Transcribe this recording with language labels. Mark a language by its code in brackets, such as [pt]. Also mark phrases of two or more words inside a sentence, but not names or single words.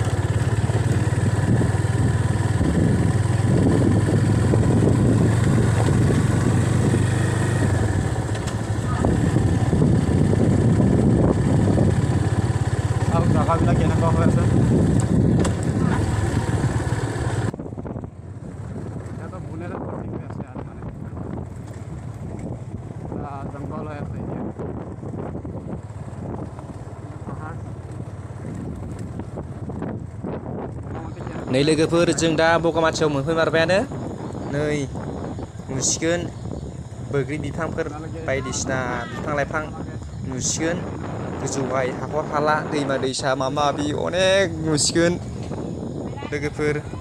[as] আৰু জাগাবিলাক কেনেকুৱা হৈ আছে এটা বুনেৰে ভৰ্তি হৈ আছে আৰু মানে জংঘল হৈ আছে এতিয়া [brx] नै लोगोफोर जों दा बगामाथियाव मोनफैमारबायानो नै नुसिगोन बैग्रि बिफांफोर बायदिसिना बिफां लाइफां नुसिगोन गोजौहाय हाखर हाला दैमा दैसा माबा माबि अनेक नुसिगोन लोगोफोर